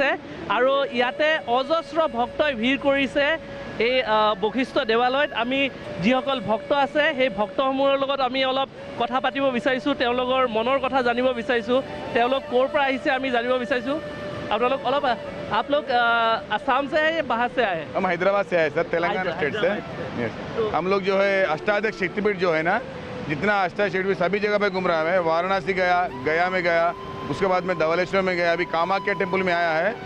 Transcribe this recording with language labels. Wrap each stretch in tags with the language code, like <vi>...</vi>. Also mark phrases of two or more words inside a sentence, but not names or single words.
<as>আৰু ইয়াতে অজস্ৰ ভক্তই ভিৰ কৰিছে এই বশিষ্ঠ দেৱালয়ত। আমি যিসকল ভক্ত আছে সেই ভক্তসমূহৰ লগত আমি অলপ কথা পাতিব বিচাৰিছোঁ, তেওঁলোকৰ মনৰ কথা জানিব বিচাৰিছোঁ, তেওঁলোক ক'ৰ পৰা আহিছে আমি জানিব বিচাৰিছোঁ। আপোনালোক অলপ</as> <hi>आप लोग असम से है या बाहर से आए? हम हैदराबाद से आए सर, तेलंगाना स्टेट से। हम लोग जो है अष्टादश शक्तिपीठ जो है ना, जितना अष्टादश शक्तिपीठ सभी जगह पे घूम रहा है। वाराणसी गया, गया में गया, उसके बाद में धवलेश्वर में गया, अभी कामाख्या टेम्पल में आया है।</hi>